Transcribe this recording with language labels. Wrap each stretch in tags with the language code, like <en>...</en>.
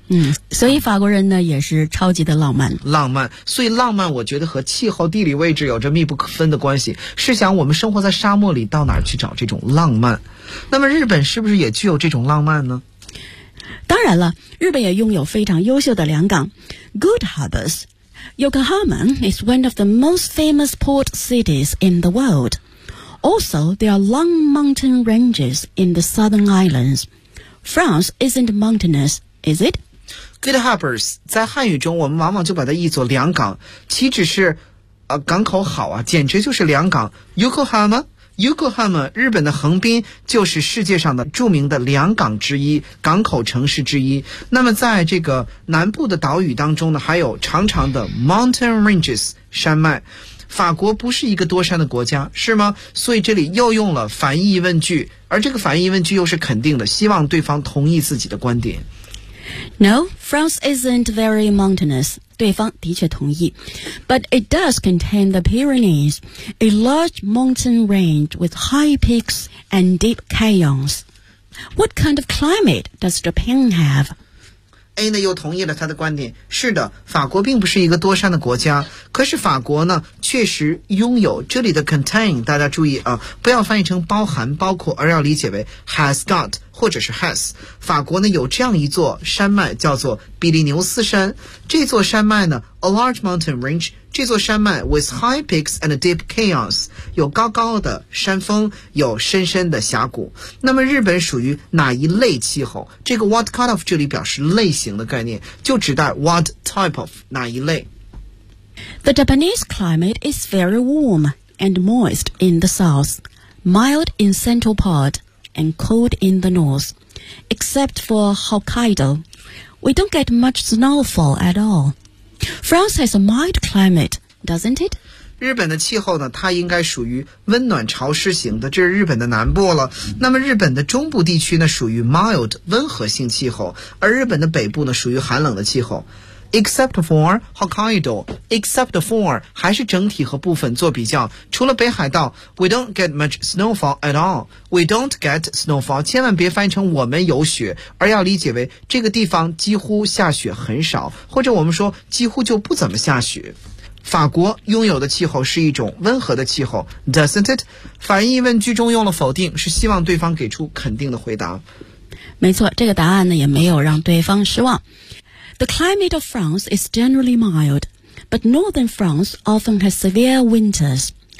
<zh>嗯，所以法国人呢也是超级的浪漫。浪漫，所以浪漫我觉得和气候地理位置有着密不可分的关系。试想我们生活在沙漠里，到哪儿去找这种浪漫？那么日本是不是也具有这种浪漫呢？当然了，日本也拥有非常优秀的良港</zh> <en>Good Harbors. Yokohama is one of the most famous port cities in the world. Also, there are long mountain ranges in the southern islands. France isn't mountainous, is it?</en> <zh>Good Harbors 在汉语中我们往往就把它译作良港，岂止是港口好啊，简直就是良港。 Yokohama 日本的横滨就是世界上的著名的良港之一，港口城市之一。那么在这个南部的岛屿当中呢，还有长长的 mountain ranges 山脉。法国不是一个多山的国家是吗？所以这里又用了反义问句，而这个反义问句又是肯定的，希望对方同意自己的观点。</zh> <en>No, France isn't very mountainous.</en> <zh>对方的确同意。</zh> <en>But it does contain the Pyrenees, a large mountain range with high peaks and deep canyons. What kind of climate does Japan have?</en> <zh>A 呢又同意了他的观点。是的，法国并不是一个多山的国家，可是法国呢确实拥有，这里的 contain 大家注意啊，不要翻译成包含包括，而要理解为 has got 或者是 has。法国呢有这样一座山脉叫做比利牛斯山，这座山脉呢</zh> <en>a large mountain range，</en> <zh>这座山脉</zh> <en>with high peaks and deep canyons，</en> <zh>有高高的山峰，有深深的峡谷。那么日本属于哪一类气候？这个 what kind of 这里表示类型的概念，就指代 what type of 哪一类。</zh> <en>The Japanese climate is very warm and moist in the south, mild in central part, and cold in the north. Except for Hokkaido, we don't get much snowfall at all. France has a mild climate, doesn't it?</en> <zh>日本的气候呢，它应该属于温暖潮湿型的，这是日本的南部了。那么日本的中部地区呢，属于 mild 温和性气候，而日本的北部呢，属于寒冷的气候。</zh> <en>except for Hokkaido, except for</en> <zh>还是整体和部分做比较，除了北海道</zh> <en>we don't get much snowfall at all, we don't get snowfall,</en> <zh>千万别翻译成我们有雪，而要理解为这个地方几乎下雪很少，或者我们说几乎就不怎么下雪。法国拥有的气候是一种温和的气候</zh> <en>doesn't it?</en> <zh>反义问句中用了否定，是希望对方给出肯定的回答。没错，这个答案呢也没有让对方失望。</zh> <en>The climate of France is generally mild, but northern France often has severe winters.</en>